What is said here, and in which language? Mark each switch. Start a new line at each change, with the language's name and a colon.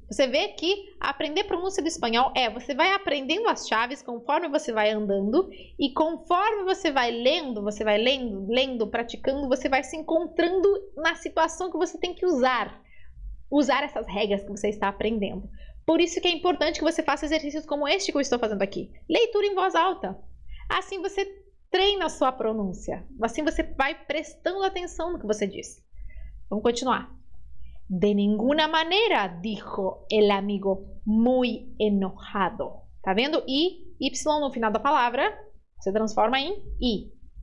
Portuguese: Você vê que aprender pronúncia do espanhol você vai aprendendo as chaves conforme você vai andando e conforme você vai lendo, praticando, você vai se encontrando na situação que você tem que usar essas regras que você está aprendendo. Por isso que é importante que você faça exercícios como este que eu estou fazendo aqui. Leitura em voz alta. Assim você treina a sua pronúncia. Assim você vai prestando atenção no que você diz. Vamos continuar.
Spanish: De ninguna manera, dijo el amigo muy enojado.
Portuguese: Tá vendo? Y no final da palavra se transforma em I.